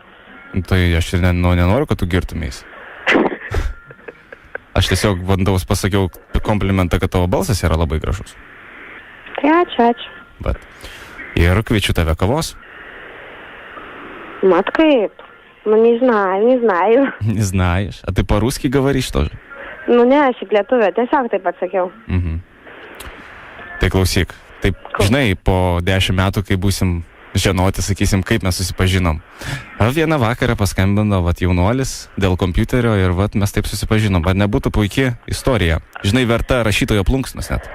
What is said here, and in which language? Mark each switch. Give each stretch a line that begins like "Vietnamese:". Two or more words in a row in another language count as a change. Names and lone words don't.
Lithuanian: Tai aš ir nenoriu, kad tu girtumės. Aš tiesiog pasakiau komplimentą, kad tavo balsas yra labai gražus. Tai ačiū. Bet. Ir kviečiu tave kavos. Mat kaip?
Russian: Ну, не знаю. Не знаешь. А ты по-русски говоришь тоже?
Lithuanian: Nu, ne, aš į lietuvę, tiesiog taip atsakiau. Tai klausyk, taip, žinai, po 10 metų, kai būsim žinoti, sakysim, kaip mes susipažinom. Vieną vakarą paskambino jaunuolis dėl kompiuterio ir mes taip susipažinom. Ar nebūtų puikia istorija? Žinai, verta rašytojo plunksnos net.